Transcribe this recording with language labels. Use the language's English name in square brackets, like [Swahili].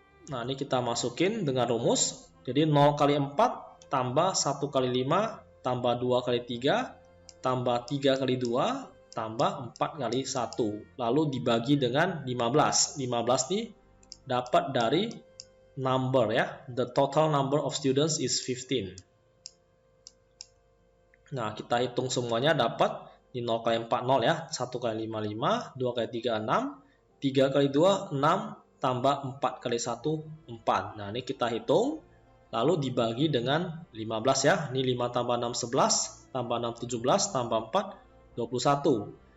[Indonesian] Nah, ini kita masukin dengan rumus. Jadi 0 kali 4 tambah 1 kali 5 tambah 2 kali 3 tambah 3 kali 2 tambah 4 kali 1. Lalu dibagi dengan 15. 15 ini dapat dari number ya. [English] The total number of students is 15. [Indonesian] Nah, kita hitung semuanya dapat di 0 kali 4 0 ya. 1 kali 5 5, 2 kali 3 6, 3 kali 2 6 tambah 4 kali 1 4. Nah, ini kita hitung lalu dibagi dengan 15 ya. Ini 5 tambah 6 11, tambah 6 17, tambah 4 21.